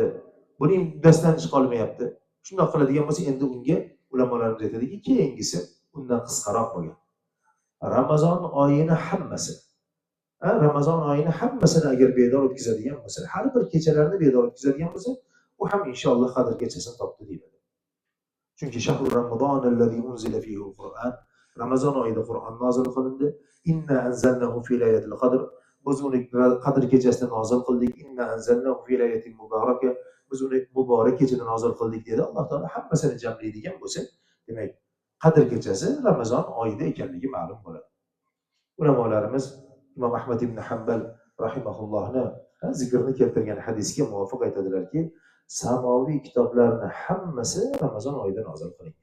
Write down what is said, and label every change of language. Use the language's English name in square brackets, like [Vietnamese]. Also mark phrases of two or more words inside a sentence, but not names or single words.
[Uzbek] Buning uddasidan chiqa olmayapti. Shundoq qiladigan bo'lsa, endi unga ulamolarimiz aytadiki, keyingisi undan qisqaroq bo'lgan. Ramazon oyini hammasini agar bedor o'tkazadigan bo'lsa, har bir kechalarni bedor o'tkazadigan bo'lsa, u ham inshaalloh Qadr kechasini topdi deyiladi. Chunki [Arabic] شهر رمضان الذي أنزل فيه القرآن, [Uzbek] Ramazon oyida Qur'on nozil qilindi. [Arabic] إنا أنزلناه في ليلة القدر, [Uzbek] biz uni Qadr kechasida nozil qildik. [Arabic] إنا أنزلناه في ليلة مباركة, [Uzbek] biz uni muborak kechada nozil qildik dedi. Alloh taolo hammasini jamlaydigan bo'lsa, demak, Qadr kechasi Ramazon oyida ekanligi ma'lum bo'ladi. Ulamolarimiz Imom Ahmad ibn Hanbal rahimahullohni zikrni keltirgan hadisga muvofiq aytadilarki, samoviy kitoblarning hammasi Ramazon oyida nozil qilingan.